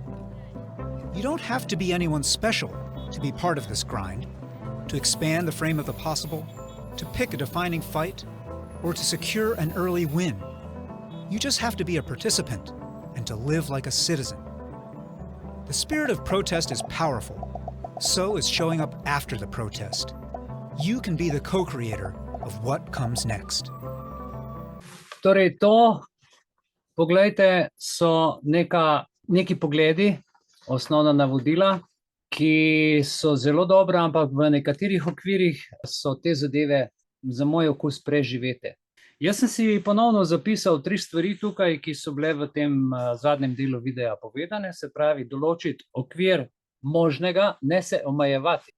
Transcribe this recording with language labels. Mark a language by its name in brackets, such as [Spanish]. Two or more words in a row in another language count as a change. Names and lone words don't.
[English] You don't have to be anyone special to be part of this grind, to expand the frame of the possible, to pick a defining fight, or to secure an early win. You just have to be a participant and to live like a citizen. The spirit of protest is powerful. So is showing up after the protest. You can be the co-creator of what comes next. [Slovenian] Torej, to, poglejte, so neki pogledi, osnovna navodila, ki so zelo dobra, ampak v nekaterih okvirih so te zadeve za moj okus preživete. Jaz sem si ponovno zapisal 3 stvari tukaj, ki so bile v tem zadnjem delu videa povedane, se pravi, določiti okvir možnega, ne se omejevati.